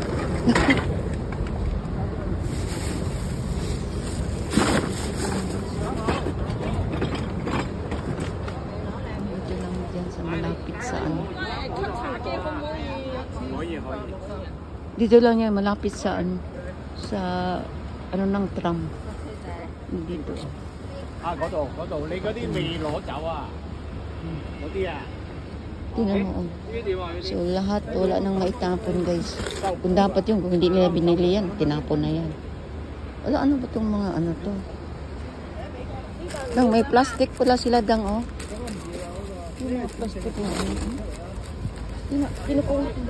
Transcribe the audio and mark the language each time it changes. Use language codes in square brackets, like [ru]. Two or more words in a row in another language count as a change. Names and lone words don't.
[tl] dito lang dyan sa malapit sa ano. Dito lang yan, malapit sa ano. Sa ano ng tram. Dito. [yue] 啊，嗰度，你嗰啲未攞走啊？嗰啲啊， [tl] Tingnan mo. Oh. [yue] 呢啲點啊？ [tl] So, lahat, wala nang maitapon, guys. Kung dapat yung, kung hindi nila binili yan, tinapon na yan. Wala, ano ba itong mga ano to? Dang, may plastic pala sila, Dang, oh. Yung mga plastic na, kinukuha.